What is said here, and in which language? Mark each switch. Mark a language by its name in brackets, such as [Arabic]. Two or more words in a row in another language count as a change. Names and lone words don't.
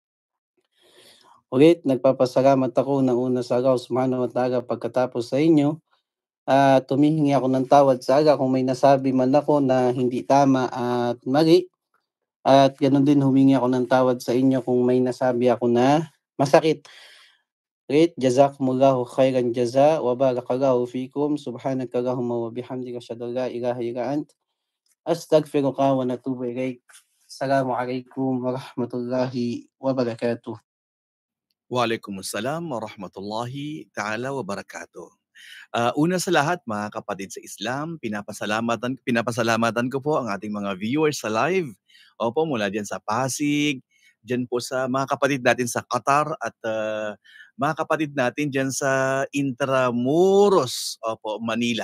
[Filipino] Ulit, nagpapasalamat ako ng una sa Allah [Arabic] سبحانه وتعالى [Filipino] pagkatapos sa inyo. Tumihingi ako ng tawad sa Allah kung may nasabi man ako na hindi tama at mali. At ganoon din humingi ako ng tawad sa inyo kung may nasabi ako na masakit. Ulit, [Arabic] جزاكم الله خيرا جزاء وبارك الله فيكم. سبحانك اللهم وبحمدك أشهد أن لا إله إلا أنت أستغفرك ونتوب إليك. السلام عليكم ورحمة الله وبركاته. وعليكم السلام ورحمة الله تعالى وبركاته. [Filipino] Una sa lahat, mga kapatid sa Islam, pinapasalamatan ko po ang ating mga viewers sa live. Opo, mula dyan sa Pasig, dyan po sa mga kapatid natin sa Qatar at mga kapatid natin dyan sa Intramuros, opo, Manila.